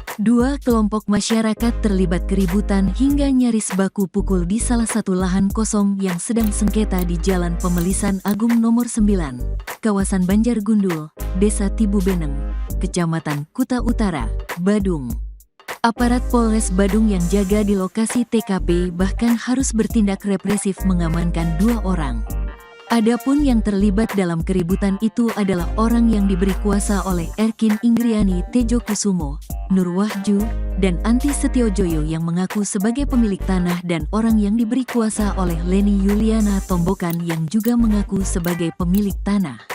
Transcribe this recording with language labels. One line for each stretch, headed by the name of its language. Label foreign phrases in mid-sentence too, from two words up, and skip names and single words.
Indonesian: Dua kelompok masyarakat terlibat keributan hingga nyaris baku pukul di salah satu lahan kosong yang sedang sengketa di Jalan Pemelisan Agung Nomor 9, kawasan Banjargundul, Desa Tibubeneng, Kecamatan Kuta Utara, Badung. Aparat Polres Badung yang jaga di lokasi TKP bahkan harus bertindak represif mengamankan dua orang. Adapun yang terlibat dalam keributan itu adalah orang yang diberi kuasa oleh Erkin Ingriani Tejokusumo, Nur Wahju, dan Anti Setiojoyo yang mengaku sebagai pemilik tanah dan orang yang diberi kuasa oleh Leni Yuliana Tombokan yang juga mengaku sebagai pemilik tanah.